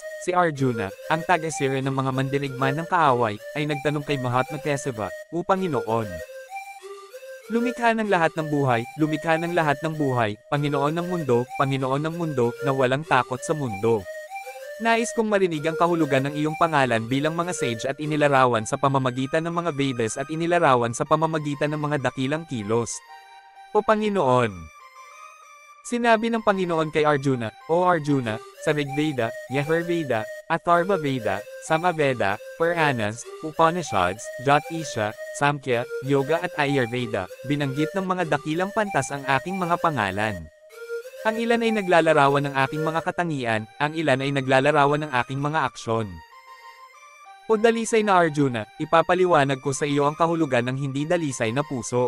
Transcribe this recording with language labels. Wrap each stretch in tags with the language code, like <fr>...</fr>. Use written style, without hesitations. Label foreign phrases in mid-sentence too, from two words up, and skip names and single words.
<tl>Si Arjuna, ang taga-sira ng mga mandirigman ng kaaway, ay nagtanong kay Mahatma Kesava, "O Panginoon, lumikha ng lahat ng buhay, lumikha ng lahat ng buhay, Panginoon ng mundo, na walang takot sa mundo. Nais kong marinig ang kahulugan ng iyong pangalan bilang mga sage at inilarawan sa pamamagitan ng mga Vedas at inilarawan sa pamamagitan ng mga dakilang kilos. O Panginoon." Sinabi ng Panginoon kay Arjuna, "O Arjuna, sa Rigveda, Yajurveda, Atharva Veda, Samaveda, Puranas, Upanishads, Jyotisha, Samkhya, Yoga at Ayurveda, binanggit ng mga dakilang pantas ang aking mga pangalan. Ang ilan ay naglalarawan ng aking mga katangian, ang ilan ay naglalarawan ng aking mga aksyon. O dalisay na Arjuna, ipapaliwanag ko sa iyo ang kahulugan ng hindi dalisay na puso.</tl>